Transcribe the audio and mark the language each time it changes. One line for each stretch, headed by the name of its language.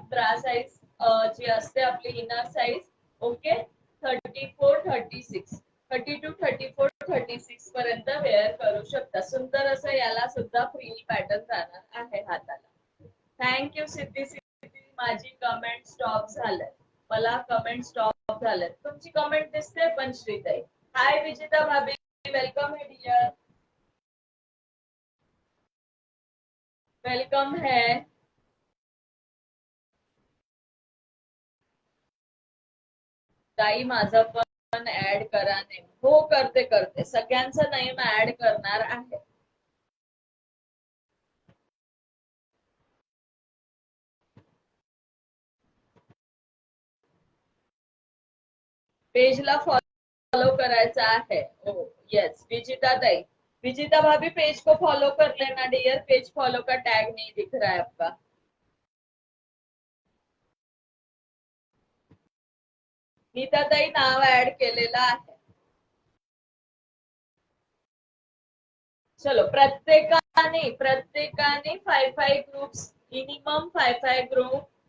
Marathi: Bra size जी असते आपली inner size. Okay, 34-36, 32-34-36 पर्यंत वेअर करू शकता. सुंदर असं याला सुद्धा फ्रिल पॅटर्न जाणार आहे हाताला. थँक्यू सिद्धी. माझी कमेंट स्टॉप झालंय, मला कमेंट स्टॉप झालंय. तुमची कमेंट दिसते पण श्रीताई.
Hindi: हाय विजिता भाभी, वेलकम है डियर, वेलकम है.
Marathi: ताई माझं पण ऍड करा नेम. हो, करते सगळ्यांचं नेम ऍड करणार आहे. पेजला फॉलो करायचा है.
Hindi: ओ यस विजिता ताई, विजिता भाभी पेज को फॉलो कर लेना डियर. पेज फॉलो का टैग नहीं दिख रहा है आपका.
Marathi: नीता ताई नाव ऍड केलेलं आहे. चलो, प्रत्येकाने 5-5 ग्रुप्स, मिनिमम 5-5 ग्रुप.